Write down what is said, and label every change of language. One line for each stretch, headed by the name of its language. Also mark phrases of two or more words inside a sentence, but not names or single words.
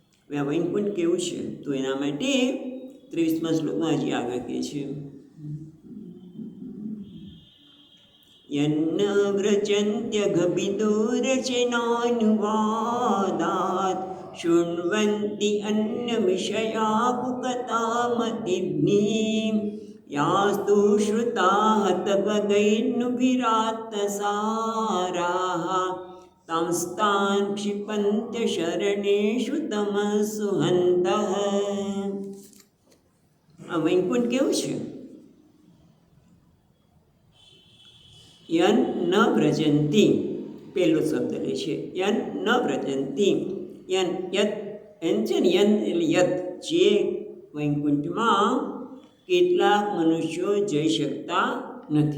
Gujarati: આ વૈકુંઠ કેવું છે? તો એના માટે 23મા શ્લોકમાં હજી આગળ કહે છે, યન્ન
Sanskrit: વ્રજન્ત્યઘવિદુરચનાનુવાદાત શૃण्वन्ति अन्यविषया कुकतामतिभ्निः यास्तु श्रुता हतभगैर्नुभिरात्तसाराः तांस्तान् क्षिपन्त्य शरणेषु तमसु हन्तः.
Gujarati: આ વૈકુંઠ કેવું છે?
Sanskrit: યન ન વ્રજંતી
Gujarati: પહેલો શબ્દ લે છે,
Sanskrit: યન ન વ્રજંતી.
Gujarati: યન યત એન છે ને, યન એટલે યત, જે વૈકુંઠમાં કેટલાક મનુષ્યો જઈ શકતા નથી.